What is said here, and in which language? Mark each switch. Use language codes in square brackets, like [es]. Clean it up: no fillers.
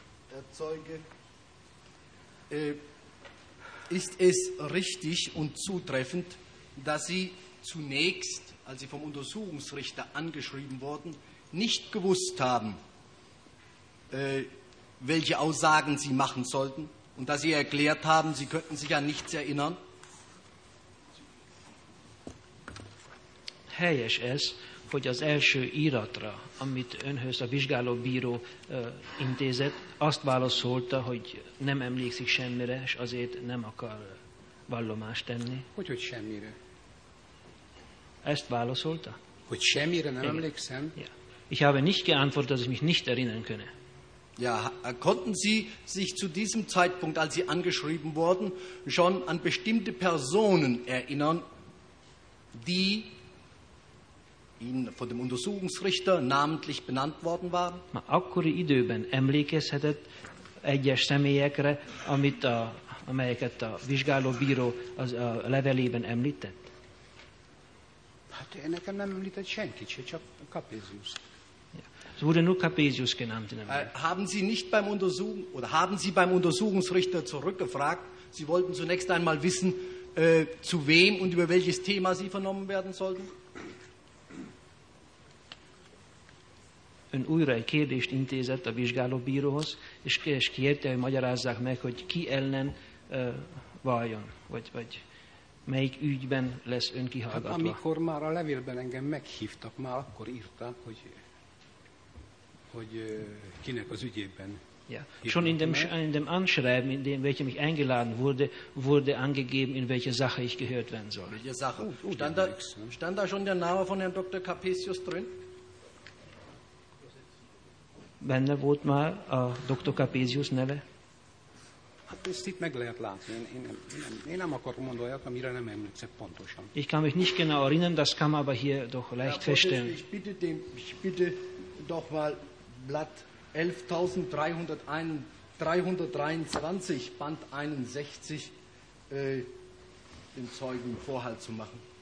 [de] Herr Zeuge, ist es richtig und zutreffend, dass Sie zunächst, als Sie vom Untersuchungsrichter angeschrieben wurden, nicht gewusst haben, welche Aussagen Sie machen sollten und dass Sie erklärt haben, Sie könnten sich an nichts erinnern? Herr SS, [hu] hogy az első iratra, amit önhöz a vizsgálóbíró intézett, azt válaszolta, hogy nem emlékszik semmire, és azért nem akar vallomást tenni? Hogy semmire? Ezt válaszolta? Hogy semmire nem emlékszem? [de] Ja. Ich habe nicht geantwortet, dass ich mich nicht erinnern könne. Ja, konnten Sie sich zu diesem Zeitpunkt, als Sie angeschrieben wurden, schon an bestimmte Personen erinnern, die Ihnen von dem Untersuchungsrichter namentlich benannt worden waren? [hu] Ma akkori időben emlékezhetett egyes személyekre, amelyeket a vizsgálóbíró az a levelében említett? Hát én nekem nem említett senkit, csak Capesius. [de] Es wurde nur Capesius genannt. Haben Sie nicht beim Untersuchen oder haben Sie beim Untersuchungsrichter zurückgefragt? Sie wollten zunächst einmal wissen, zu wem und über welches Thema Sie vernommen werden sollten. [hu] Ön újra egy kérdést intézett a vizsgálóbíróhoz, és kérte, hogy magyarázzák meg, hogy ki ellen váljon, vagy melyik ügyben lesz ön kihallgatva. Hát amikor már a levélben engem meghívtak, már akkor írták, hogy kinek az ügyében. [de] Ja. Schon in dem Anschreiben, in dem welchem ich eingeladen wurde angegeben, in welche Sache ich gehört werden soll. Welche Sache? Stand da schon der Name von Herrn Dr. Capesius drin? [hu] Benne volt már a Dr. Capesius neve? Hát ezt itt meg lehet látni. Én nem akarok mondani olyat, amire nem emlékszem pontosan. [de] Ich kann mich nicht genau erinnern, das kann man aber hier doch leicht feststellen. Ich bitte doch mal Blatt 11.323, Band 61, den Zeugen Vorhalt zu machen.